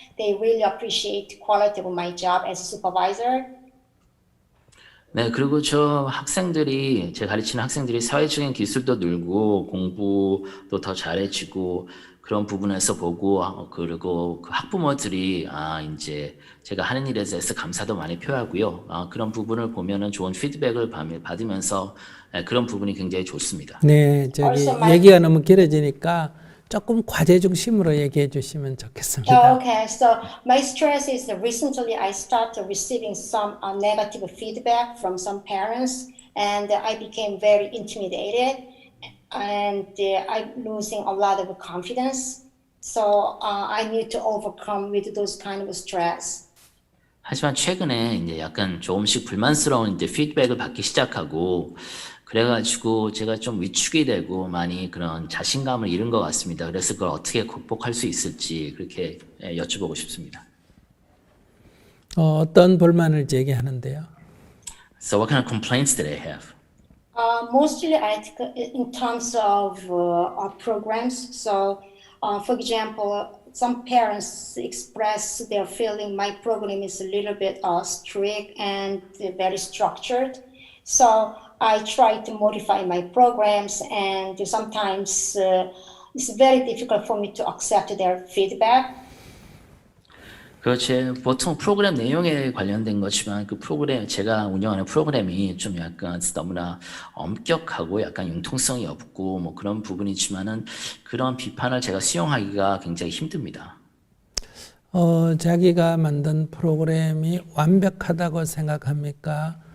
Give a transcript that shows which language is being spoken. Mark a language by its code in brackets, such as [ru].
[en] They really appreciate the quality of my job as a supervisor. [ko] 네, 그리고 제가 가르치는 학생들이 사회적인 기술도 늘고 공부도 더 잘해지고 그런 부분에서 보고 그리고 그 학부모들이 이제 제가 하는 일에 대해서 감사도 많이 표하고요. 그런 부분을 보면은 좋은 피드백을 받으면서 그런 부분이 굉장히 좋습니다. 네, 얘기가 너무 길어지니까 조금 과제 중심으로 얘기해 주시면 좋겠습니다. [en] Okay, so my stress is recently I started receiving some negative feedback from some parents, and I became very intimidated, and I'm losing a lot of confidence. So I need to overcome with those kind of stress. [ko] 하지만 최근에 이제 약간 조금씩 불만스러운 이제 피드백을 받기 시작하고 그래가지고 제가 좀 위축이 되고 많이 그런 자신감을 잃은 것 같습니다. 그래서 그걸 어떻게 극복할 수 있을지 그렇게 여쭤보고 싶습니다. 어떤 불만을 제기하는데요? [en] So what kind of complaints did I have? Mostly in terms of programs. So, for example, some parents express their feeling my program is a little bit strict and very structured. So I try to modify my programs, and sometimes it's very difficult for me to accept their feedback. [ko] 그렇지. 보통 프로그램 내용에 관련된 거지만 제가 운영하는 프로그램이 좀 약간 너무나 엄격하고 약간 융통성이 없고 뭐 그런 부분이지만은 그런 비판을 제가 수용하기가 굉장히 힘듭니다. 자기가 만든 프로그램이 완벽하다고 생각합니까?